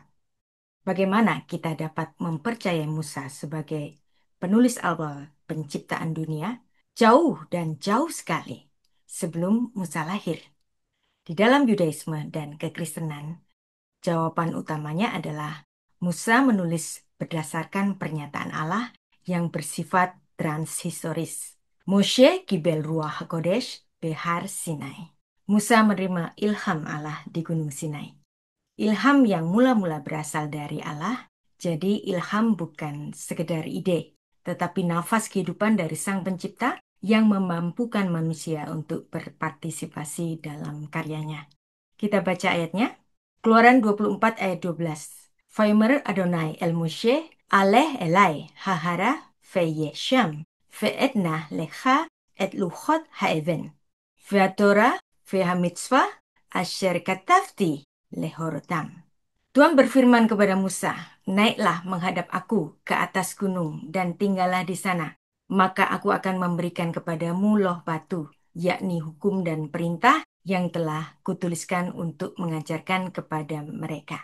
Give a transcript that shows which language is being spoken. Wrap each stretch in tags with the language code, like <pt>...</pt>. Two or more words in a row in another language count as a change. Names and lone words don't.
<id>Bagaimana kita dapat mempercayai Musa sebagai penulis awal penciptaan dunia? Jauh dan jauh sekali sebelum Musa lahir. Di dalam Yudaisme dan kekristenan, jawaban utamanya adalah Musa menulis berdasarkan pernyataan Allah yang bersifat transhistoris.</id> <he>משה קיבל רוח הקודש בהר סיני.</he> <id>Musa menerima ilham Allah di Gunung Sinai. Ilham yang mula-mula berasal dari Allah, jadi ilham bukan sekedar ide, tetapi nafas kehidupan dari Sang Pencipta yang memampukan manusia untuk berpartisipasi dalam karyanya. Kita baca ayatnya. Keluaran 24 ayat 12.</id> <he>ויאמר אדוני אל משה, עלה אלי ההרה ושם, ואתנה לך את לוחות האבן, והתורה והמצוה אשר כתבתי להורותם.</he> <id>Tuhan berfirman kepada Musa, naiklah menghadap aku ke atas gunung dan tinggallah di sana. Maka aku akan memberikan kepadamu loh batu, yakni hukum dan perintah yang telah kutuliskan untuk mengajarkan kepada mereka.</id>